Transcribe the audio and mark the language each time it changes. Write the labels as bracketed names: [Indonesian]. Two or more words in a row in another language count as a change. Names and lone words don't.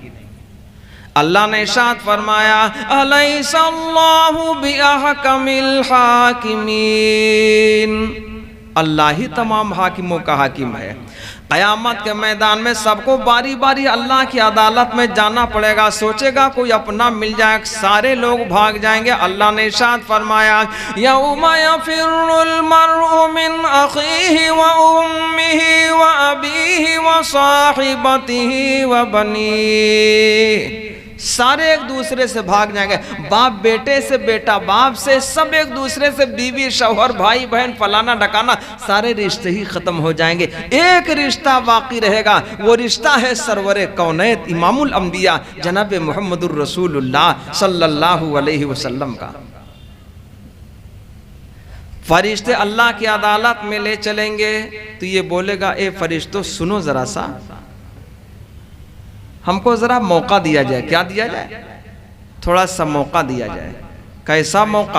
[Hindi] अल्लाह ने इरशाद फरमाया [Arabic] أليس الله بأحكم الحاكمين, [Hindi] अल्लाह ही तमाम हाकिमों का हाकिम है। क़यामत के मैदान में सबको बारी बारी अल्लाह की अदालत में जाना पड़ेगा। सोचेगा कोई अपना मिल जाए, सारे लोग भाग जाएंगे। अल्लाह ने इरशाद फरमाया [Arabic] يوم يفر المرء من أخيه وأمه وأبيه وصاحبته وبنيه, [Hindi] सारे एक दूसरे से भाग जाएंगे। बाप बेटे से, बेटा बाप से, सब एक दूसरे से, बीवी शौहर, भाई बहन, फलाना ढकाना, सारे रिश्ते ही खत्म हो जाएंगे। एक रिश्ता बाकी रहेगा, वो रिश्ता है सरवरे कौनैत इमामुल अंबिया जनाब [Arabic] محمد رسول الله صلى الله عليه وسلم [Hindi] का। फरिश्ते अल्लाह की अदालत में ले चलेंगे तो ये बोलेगा ए फरिश्तों सुनो जरा सा, हमको जरा मौका दिया जाए। क्या दिया जाए? थोड़ा सा मौका दिया जाए। कैसा मौका?